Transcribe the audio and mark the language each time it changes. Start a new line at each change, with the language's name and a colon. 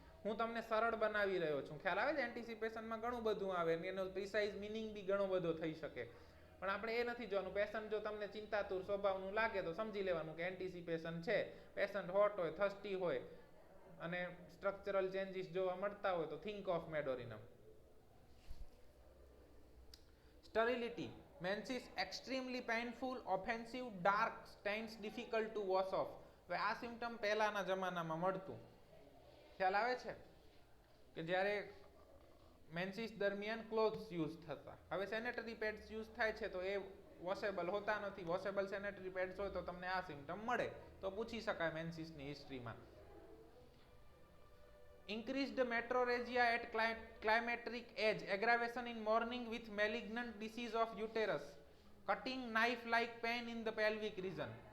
Gujarati: હું તમને સરળ બનાવી રહ્યો છું. ખ્યાલ આવે છે? એન્ટિસિપેશનમાં ઘણું બધું આવે, એનો પ્રિસાઇઝ મિનિંગ બી ઘણો બધો થઈ શકે, પણ આપણે એ નથી જોવાનું. પેશન્ટ જો તમને ચિંતાતુર સ્વભાવનું લાગે તો સમજી લેવાનું કે એન્ટિસિપેશન છે. પેશન્ટ હોટ હોય, થર્સ્ટી હોય અને સ્ટ્રક્ચરલ ચેન્જીસ જોવા મળતા હોય તો
English: Think of medorrhinum. Sterility, menses extremely painful, offensive, dark, stains difficult to wash off.
Gujarati: હવે આ સિમ્ટમ પહેલાના જમાનામાં મળતું. ખ્યાલ આવે છે? કે જ્યારે મેન્સિસ દરમિયાન ક્લોથ્સ યુઝ થતા. હવે સેનેટરી પેડ્સ યુઝ થાય છે તો એ વોશેબલ હોતા નથી. વોશેબલ સેનેટરી પેડ્સ હોય તો તમને આ સિમ્ટમ મળે તો પૂછી શકાય મેન્સિસની હિસ્ટ્રીમાં.
English: Increased metrorrhagia at climacteric age, aggravation in morning with malignant disease of uterus, cutting knife-like pain in the pelvic region.